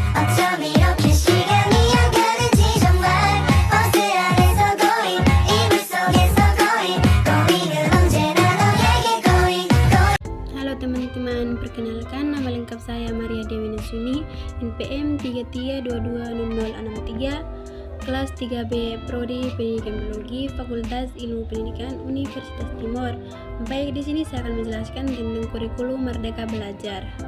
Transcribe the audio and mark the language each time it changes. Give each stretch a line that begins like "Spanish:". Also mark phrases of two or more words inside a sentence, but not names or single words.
Korean: 어쩜 이렇게 시간이 안 가는지 정말 버스 안에서 고잉 이불 속에서 고잉은 언제나 너에게 고잉.
Indonesian: Halo teman-teman, perkenalkan nama lengkap saya Maria Dewi Nasuni, NPM 33220063, kelas 3B Prodi Pendidikan Biologi, Fakultas Ilmu Pendidikan Universitas Timur. Baik, di sini saya akan menjelaskan tentang kurikulum Merdeka Belajar.